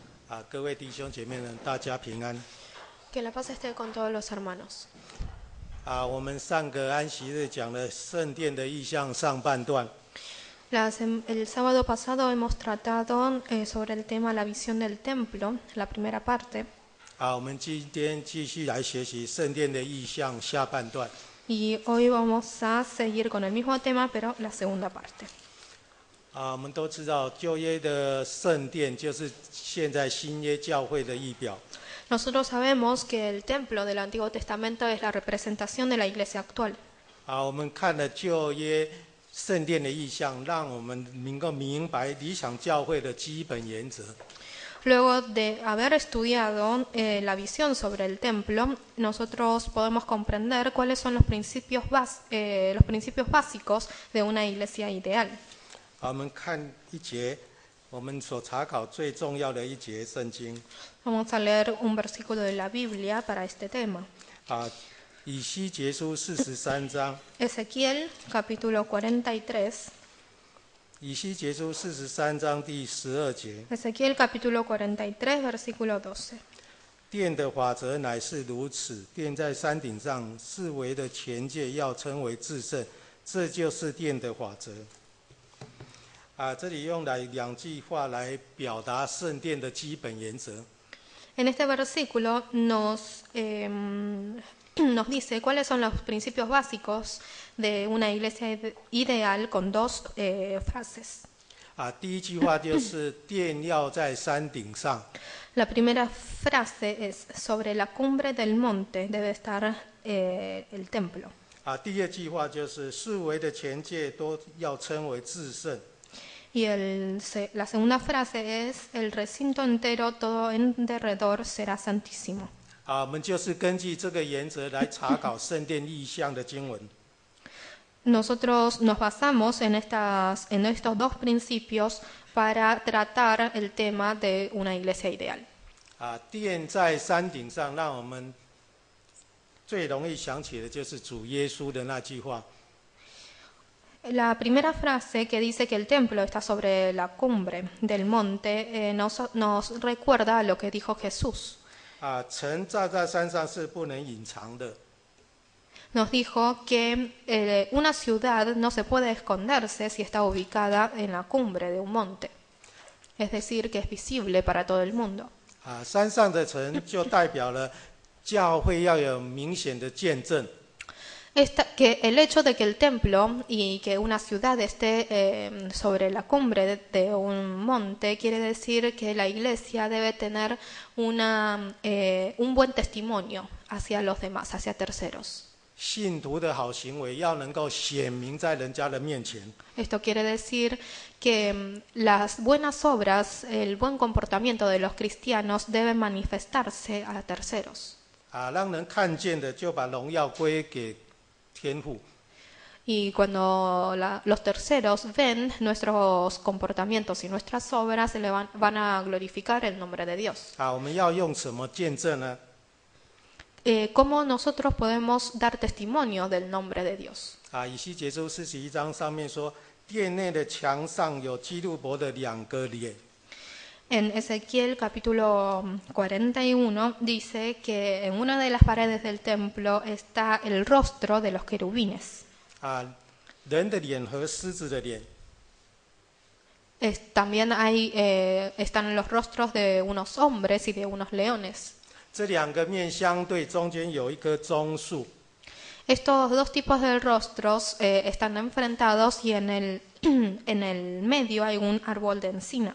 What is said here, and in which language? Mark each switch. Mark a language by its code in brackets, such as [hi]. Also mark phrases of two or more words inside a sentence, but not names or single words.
[zh] 各位弟兄姐妹们，大家平安。 [es] Que la paz esté con todos los hermanos. [zh] 我们上个安息日讲了圣殿的意象上半段。 [es] El sábado pasado hemos tratado sobre el tema la visión del templo, la primera parte. [zh] 我们今天继续来学习圣殿的意象下半段。 [es] Y hoy vamos a seguir con el mismo tema, pero la segunda parte. [zh] 我们都知道旧约的圣殿就是现在新约教会的仪表。 [es] Nosotros sabemos que el templo del Antiguo Testamento es la representación de la iglesia actual. [zh] 我们看了旧约圣殿的意象，让我们能够明白理想教会的基本原则。 [es] Luego de haber estudiado la visión sobre el templo, nosotros podemos comprender cuáles son los principios básicos de una iglesia ideal. [zh] 我们看一节，我们所查考最重要的一节圣经。 [es] Vamos a leer un versículo de la Biblia para este tema. [zh] 以西结书43章。 [es] Ezequiel, capítulo 43. [zh] 以西结书43章第12节。 [es] Ezequiel, capítulo 43, versículo 12. [zh] 殿的法则乃是如此，殿在山顶上，四围的前界要称为至圣，这就是殿的法则。这里用来两句话来表达圣殿的基本原则。 [es] En este versículo nos dice cuáles son los principios básicos de una iglesia ideal con dos frases. [zh] 第一句话就是殿要在山顶上。 [es] La primera frase es sobre la cumbre del monte debe estar el templo. [zh] 第二句话就是四围的前界都要称为至圣。 [es] Y la segunda frase es el recinto entero todo en derredor será santísimo. [zh] 我们就是根据这个原则来查考圣殿意象的经文。 [es] Nosotros nos basamos en estos dos principios para tratar el tema de una iglesia ideal. [zh] 殿在山顶上，让我们最容易想起的就是主耶稣的那句话。 [es] La primera frase que dice que el templo está sobre la cumbre del monte nos recuerda a lo que dijo Jesús. [zh] 城站在山上是不能隐藏的。 [es] Nos dijo que una ciudad no se puede esconderse si está ubicada en la cumbre de un monte. Es decir, que es visible para todo el mundo. [zh] 山上的城就代表了教会要有明显的见证。 [es] Que el hecho de que el templo y que una ciudad esté sobre la cumbre de un monte quiere decir que la iglesia debe tener un buen testimonio hacia los demás, hacia terceros. [zh] 信徒的好行为要能够显明在人家的面前。 [es] Esto quiere decir que las buenas obras, el buen comportamiento de los cristianos deben manifestarse a terceros. [zh] 让人看见的就把荣耀归给天父。 [es] Y cuando los terceros ven nuestros comportamientos y nuestras obras, van a glorificar el nombre de Dios. [zh] 我们要用什么见证呢？ [es] ¿Cómo nosotros podemos dar testimonio del nombre de Dios? [zh] 以西结书41章上面说，殿内的墙上有基路伯的两个脸。 [es] En Ezequiel capítulo 41 dice que en una de las paredes del templo está el rostro de los querubines. [zh] 人的脸和狮子的脸。 [es] También están los rostros de unos hombres y de unos leones. [zh] 这两个面相对，中间有一棵棕树。 [es] Estos dos tipos de rostros están enfrentados y en el medio hay un árbol de encina.